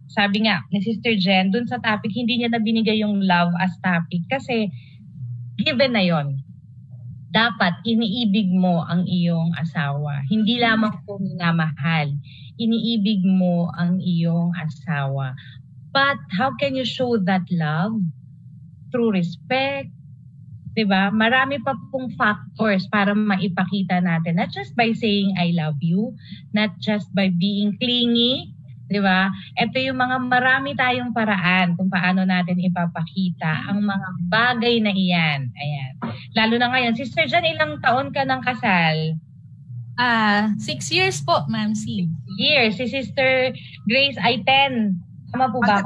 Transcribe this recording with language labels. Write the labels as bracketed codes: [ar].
[tl] Sabi nga ni Sister Jen, dun sa topic, hindi niya na binigay yung love as topic kasi given na yon. Dapat iniibig mo ang iyong asawa. Hindi lamang po minamahal. Iniibig mo ang iyong asawa. [en] But how can you show that love? Through respect. [tl] Diba? Marami pa pong factors para maipakita natin. [en] Not just by saying I love you. Not just by being clingy. [tl] Diba? Ito yung mga marami tayong paraan kung paano natin ipapakita ang mga bagay na iyan. Ayan. Lalo na ngayon. Sister Jan, ilang taon ka ng kasal? [en] 6 years po, Ma'am C. 6 years. [tl] Si Sister Grace ay 10. Tama po ba?